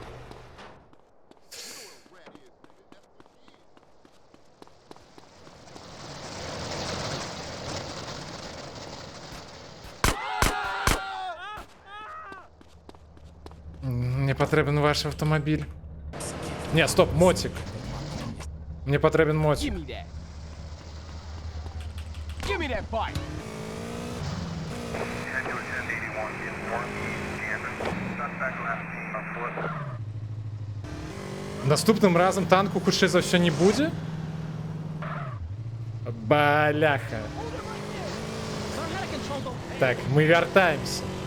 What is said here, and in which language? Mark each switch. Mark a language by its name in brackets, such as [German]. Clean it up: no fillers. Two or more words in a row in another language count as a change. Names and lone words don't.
[Russian] Мне потребен ваш автомобиль. Не, стоп, мотик. Мне потребен мотик. [English] Give me that bike. [Belarusian] Наступным разом танку хутчэй за ўсё не будзе? Баляха. Так, мы вяртаемся.